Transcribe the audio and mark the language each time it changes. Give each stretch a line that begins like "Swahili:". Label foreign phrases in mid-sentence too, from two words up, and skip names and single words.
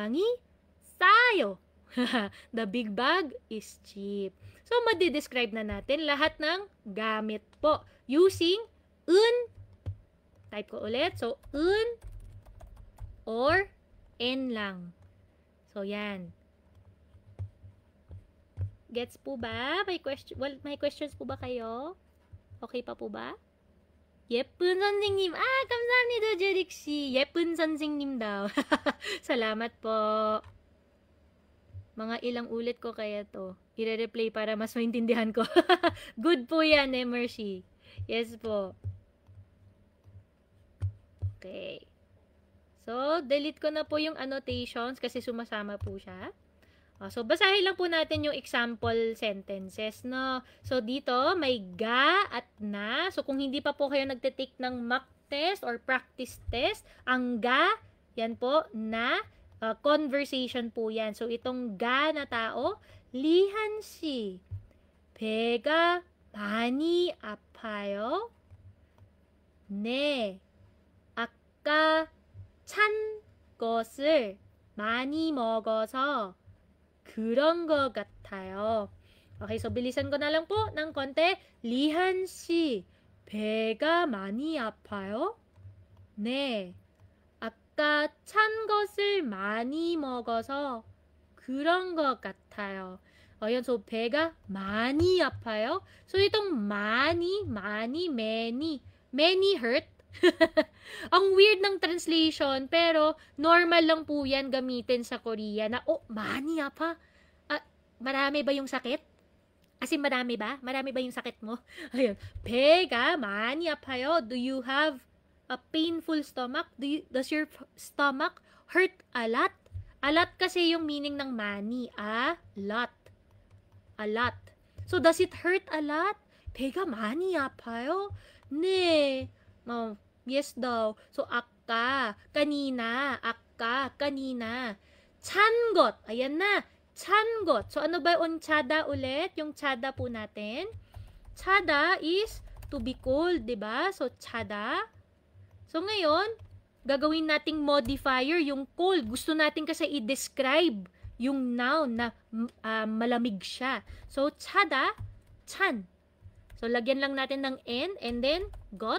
Korean: 큰 가방이 싸요.
English: The big bag is cheap.
Filipino: So, madi-describe na natin lahat ng gamit po using un. Type ko ulit. So, un or en lang. So, yan. Gets po ba? May questions po ba kayo? Okay pa po ba?
Korean: 예쁜 선생님. 감사합니다, 제릭 씨. 예쁜 선생님 daw.
Filipino: Salamat po. Mga ilang ulit ko kaya to. I-replay para mas maintindihan ko. Good po yan, Mercy. Yes po. Okay. So, delete ko na po yung annotations kasi sumasama po siya. So, basahin lang po natin yung example sentences, no? So, dito, may ga at na. So, kung hindi pa po kayo nagtitake ng
English: mock test
Filipino: or
English: practice test,
Filipino: ang ga, yan po, na, conversation po yan. So, itong ga na tao,
Korean: 리한 씨, 배가 많이 아파요? 네, 아까 찬 것을 많이 먹어서 그런 것 같아요.
Filipino: Okay, so bilisan ko na lang po ng konti.
Korean: 리한 씨, 배가 많이 아파요? 네, 아까 찬 것을 많이 먹어서 그런 것 같아요. Ayan, so 배가 많이 아파요.
English: So itong many hurt.
Filipino: Ang weird ng translation, pero normal lang po yan gamitin sa Korea na,
Korean: 많이 아파?
Filipino: Marami ba yung sakit?
English: As in,
Filipino: marami ba? Marami ba yung sakit mo? Ayun,
Korean: 배가 많이 아파요.
English: Do you have a painful stomach? Does your stomach hurt a lot? A lot
Filipino: kasi yung meaning ng 많이.
English: A lot. A lot. So, does it hurt a lot?
Korean: 배가 많이 아파요? 네.
Filipino: Yes daw. So, kanina.
Korean: 찬 것.
Filipino: Ayan na.
Korean: 찬 것.
Filipino: So, ano ba yung tsada ulit? Yung tsada po natin. Tsada
English: is to be cold,
Filipino: diba? So, tsada. So, ngayon, gagawin nating modifier yung cold. Gusto natin kasi i-describe yung noun na malamig siya. So, tsada, chan. So, lagyan lang natin ng n and then got.